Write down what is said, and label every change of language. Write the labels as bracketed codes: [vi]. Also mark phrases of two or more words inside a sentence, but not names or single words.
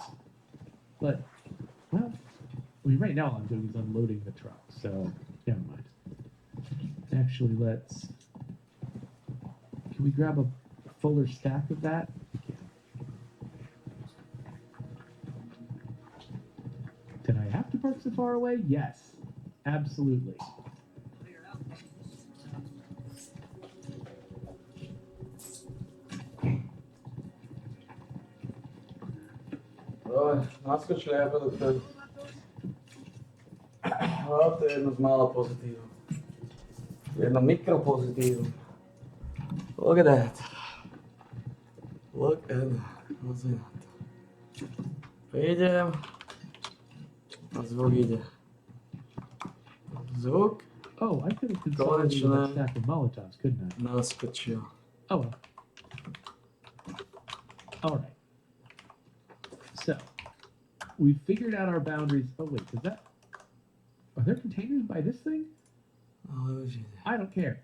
[en] But, well, I mean, right now all I'm doing is unloading the truck, so never mind. Actually, let's... Can we grab a fuller stack of that? We can. Did I have to park so far away? Yes, absolutely. [sk] Naskočili ja do toho. To je jedno z mála pozitív. Jedno mikropozitív. [en] Look at that. Look at that. [sk] Pozri na to. Prídem. A zvuk ide. Zvuk [en] Oh, I could have consolidated [sk] Konečné. [en] that stack of Molotovs, couldn't I? [sk] naskočil. [en] Oh well. All right. So, we figured out our boundaries. Oh wait, is that? Are there containers by this thing? [sk] Ale už ide. [en] I don't care.